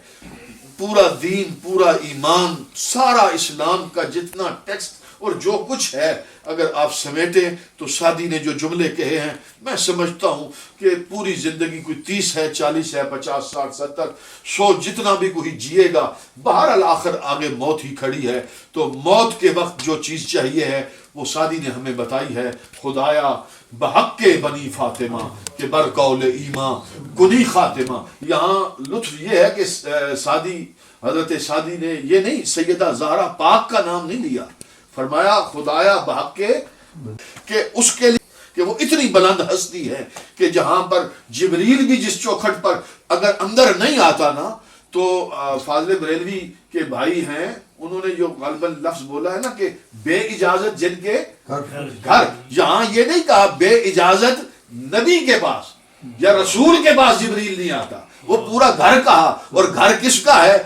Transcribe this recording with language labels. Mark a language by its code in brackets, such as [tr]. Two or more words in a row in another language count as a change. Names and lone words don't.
[ur] پورا دین، پورا ایمان، سارا اسلام کا جتنا ٹیکسٹ اور جو کچھ ہے اگر آپ سمیٹیں تو سعدی نے جو جملے کہے ہیں، میں سمجھتا ہوں کہ پوری زندگی کوئی 30 ہے، 40 ہے، 50، 60، 70، 100 جتنا بھی کوئی جیے گا، بہرحال آخر آگے موت ہی کھڑی ہے. تو موت کے وقت جو چیز چاہیے ہے وہ سعدی نے ہمیں بتائی ہے. [fa] خدایا بحق بنی فاطمہ کہ بر قول ایمان کنی خاتمہ. [ur] یہاں لطف یہ ہے کہ سعدی، حضرت سعدی نے یہ نہیں سیدہ زہرا پاک کا نام نہیں لیا، فرمایا [fa] خدایا بحق [ur] کہ اس کے لیے کہ وہ اتنی بلند ہستی ہے کہ جہاں پر جبریل بھی جس چوکھٹ پر اگر اندر نہیں آتا نا تو فاضل بریلوی کے بھائی ہیں انہوں نے جو غالباً لفظ بولا ہے نا کہ بے اجازت جن کے گھر، یہاں یہ نہیں کہا بے اجازت نبی کے پاس یا رسول کے پاس جبریل نہیں آتا، وہ پورا گھر کہا، اور گھر کس کا ہے؟